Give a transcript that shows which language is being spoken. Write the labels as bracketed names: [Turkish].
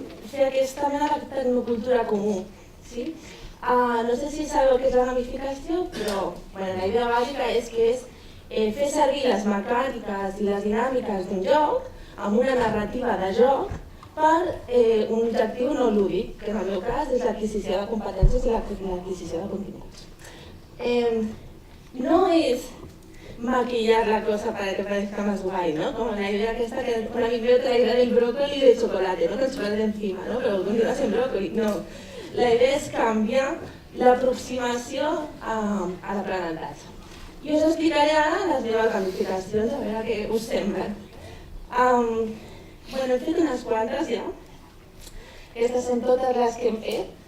[Catalan] fer aquesta mena de tecnocultura comú. No sé si sabeu què és la gamificació, però la idea bàsica és que és fer servir les mecàniques i les dinàmiques d'un joc amb una narrativa de joc per un objectiu no lúdic, que en el meu cas és l'adquisició de competències i l'adquisició de continguts. No és maquillar [Spanish] la cosa para que parezca más guay, ¿no? Como la idea que está que un amigo mío traía del brócoli de chocolate, ¿no? Con chocolate encima, ¿no? Pero continúa sin brócoli, no. [Catalan] La idea és canviar l'aproximació a l'aprenentatge. I us explicaré ara les meves gamificacions, a veure què us semblen. He fet unes quantes ja. Aquestes són totes les que hem fet.